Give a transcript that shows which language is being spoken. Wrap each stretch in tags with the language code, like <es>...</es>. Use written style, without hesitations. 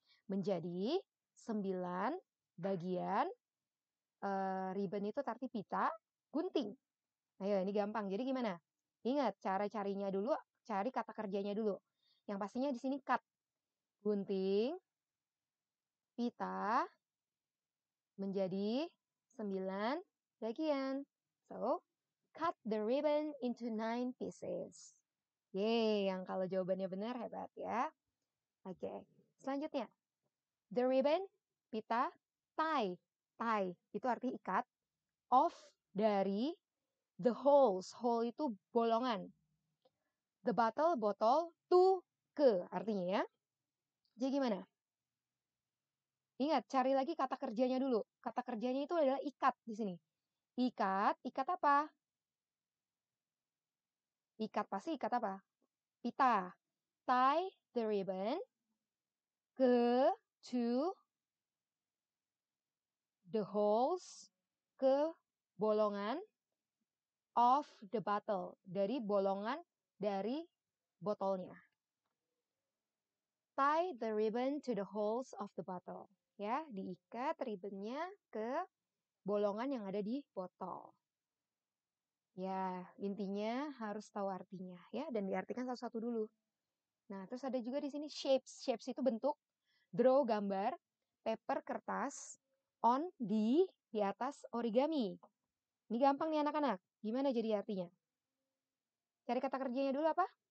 <id>Menjadi 9 bagian ribbon itu arti pita, gunting. Ayo, ini gampang. Jadi gimana? Ingat, cara carinya dulu, cari kata kerjanya dulu. Yang pastinya di sini cut. Gunting, pita, menjadi 9 bagian.</id> <en>So, cut the ribbon into 9 pieces.</en> <id>Yeay, yang kalau jawabannya benar hebat ya. Oke, selanjutnya. The ribbon, pita, tie. Tie, itu arti ikat. Of, dari. The holes, hole itu bolongan. The bottle, botol. To, ke, artinya ya. Jadi gimana? Ingat, cari lagi kata kerjanya dulu. Kata kerjanya itu adalah ikat di sini. Ikat, ikat apa? Ikat pasti ikat apa? Pita.</id> <en>Tie the ribbon to the holes,</en> <id>ke bolongan</id> <en>of the bottle.</en> <id>Dari bolongan dari botolnya.</id> <en>Tie the ribbon to the holes of the bottle.</en> <id>Ya, diikat ribbonnya ke bolongan yang ada di botol. Ya, intinya harus tahu artinya ya, dan diartikan satu-satu dulu. Nah, terus ada juga di sini shapes. Shapes itu bentuk, draw gambar, paper kertas, on di atas origami. Ini gampang nih anak-anak. Gimana jadi artinya? Cari kata kerjanya dulu apa?</id>